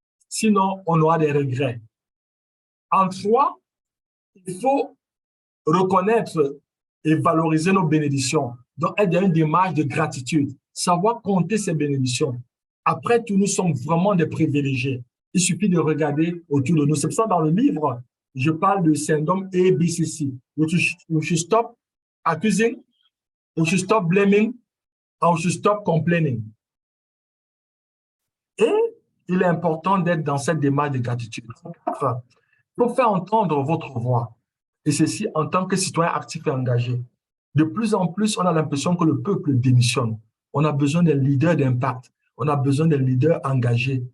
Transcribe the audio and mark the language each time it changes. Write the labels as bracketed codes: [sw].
[fr] Sinon, on aura des regrets. En trois, il faut reconnaître et valoriser nos bénédictions. Donc, être dans une démarche de gratitude, savoir compter ces bénédictions. Après tout, nous sommes vraiment des privilégiés. Il suffit de regarder autour de nous. C'est pour ça, dans le livre, je parle du syndrome ABCC. [en] We should stop accusing, we should stop blaming, and we should stop complaining. [fr] Et il est important d'être dans cette démarche de gratitude. Il faut faire entendre votre voix. Et ceci en tant que citoyen actif et engagé. De plus en plus, on a l'impression que le peuple démissionne. On a besoin des leaders d'impact. On a besoin des leaders engagés.